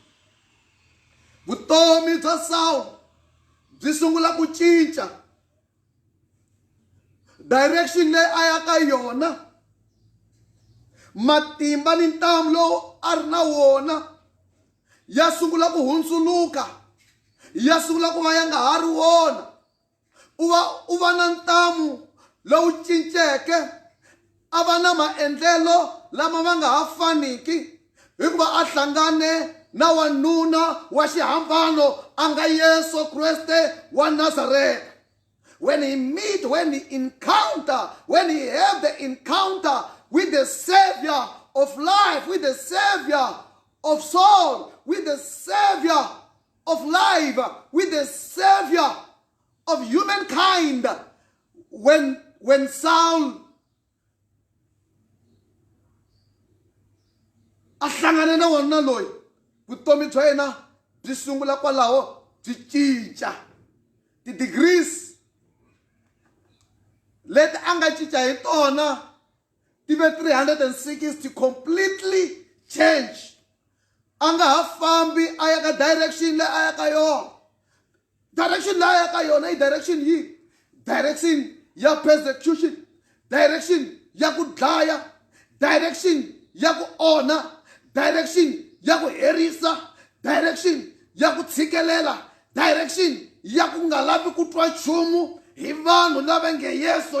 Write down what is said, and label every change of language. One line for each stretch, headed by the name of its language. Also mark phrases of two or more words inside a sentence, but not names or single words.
Tsonga: Vutomi bya Saul byi sungula ku cinca, direction leyi a ya ka yona, matimba ni ntamu lowu a ri na wona ya sungula ku hundzuluka, ya sungula ku va ya nga ha ri wona. U va na ntamu lowu cinceke, a va na maendlelo lama ma nga ha faniki hikuva a hlangane na wanuna wa xihambano a nga Yesu Kreste wa Nazareth.
English: When he have the encounter with the Savior of life, with the Savior of soul, with the Savior of life, with the Savior of humankind, when Saul
Tsonga: a hlangane na wanuna loyi, vutomi bya yena byi sungula kwalaho byi cinca. Ti-degrees leti a nga cinca hi tona ti ve 360
English: completely change.
Tsonga: a nga ha fambi a ya ka direction leyi a ya ka yona. Direction leyi a ya ka yona i direction yihi? Direction ya persecution, direction ya ku dlaya, direction ya ku onha, direction ya ku herisa, direction ya ku tshikelela, direction ya ku nga lavi ku twa nchumu hi vanhu lava nge Yesu.